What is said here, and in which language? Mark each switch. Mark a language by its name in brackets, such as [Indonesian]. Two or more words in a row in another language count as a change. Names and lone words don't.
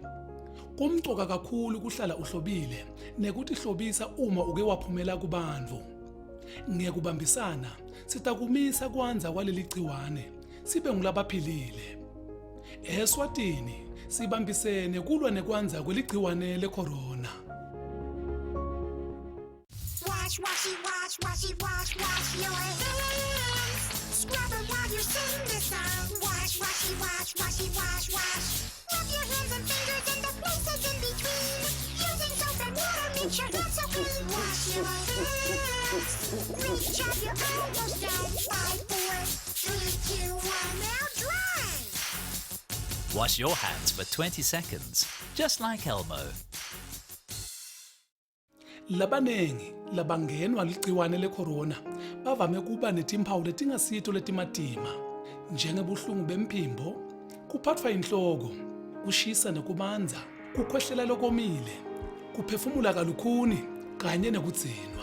[Swati] Kumcoka kakhulu kuhlala uhlobile nekuthi hlobisa uma uke waphumela kubantu. Ngekubambisana sitakumisa kwanza kwaleli gciwane sibe ngulabaphilile. Eswatini sibambisene kulwa nekwanza kweligciwane lecorona. [English] Wash, washy, wash, washy, wash, wash your hands. Scrub them while you sing the song. Wash, washy, wash, washy, wash, wash. Rub your hands and fingers and the places in between. Using soap and water makes your hands so clean. Wash your hands. Reach up, you're almost done. 5, 4, 3, 2, 1, now dry. Wash your hands for 20 seconds, just like Elmo. [Swati] Labanengi labangenwa ligciwane lecorona bavame kuba netimpawu letingasito letimatima njengebuhlungu bemphimbo, kuphathwa inhloko, kushisa nekubanza, kukhwehlela lokomile, kuphefumula kalukhuni kanye nekudzinwa.